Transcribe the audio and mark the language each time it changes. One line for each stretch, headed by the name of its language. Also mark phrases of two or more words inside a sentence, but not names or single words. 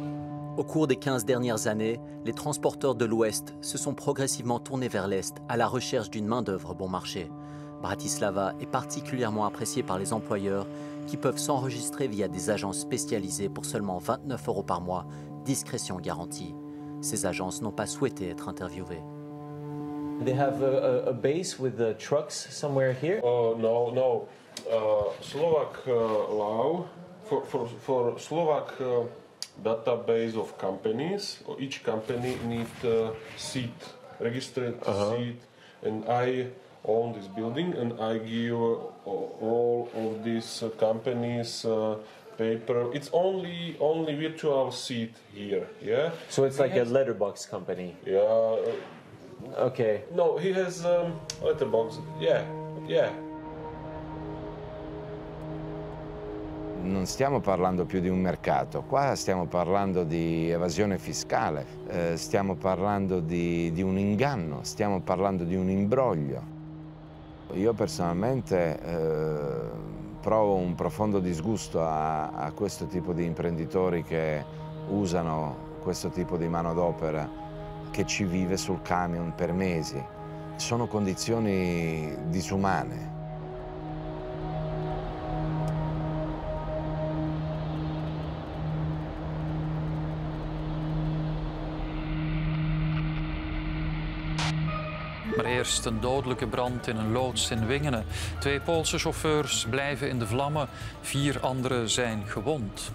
French: Au cours des 15 dernières années, les transporteurs de l'Ouest se sont progressivement tournés vers l'Est à la recherche d'une main-d'œuvre bon marché. Bratislava est particulièrement appréciée par les employeurs qui peuvent s'enregistrer via des agences spécialisées pour seulement 29 € par mois, discrétion garantie. Ces agences n'ont pas souhaité être interviewées.
English: They have a base with the trucks somewhere here? No. Slovak law for Slovak database of companies. Each company needs a seat, registered seat, and I own this building, and I give all of these companies paper. It's only virtual seat here, yeah. So it's like a letterbox company. Yeah. Okay. No, he has letterbox. Yeah.
Italian: Non stiamo parlando più di un mercato, qua stiamo parlando di evasione fiscale, stiamo parlando di un inganno, stiamo parlando di un imbroglio. Io personalmente provo un profondo disgusto a questo tipo di imprenditori che usano questo tipo di manodopera che ci vive sul camion per mesi. Sono condizioni disumane.
Dutch: Maar eerst een dodelijke brand in een loods in Wingenen. 2 Poolse chauffeurs blijven in de vlammen, 4 anderen zijn gewond.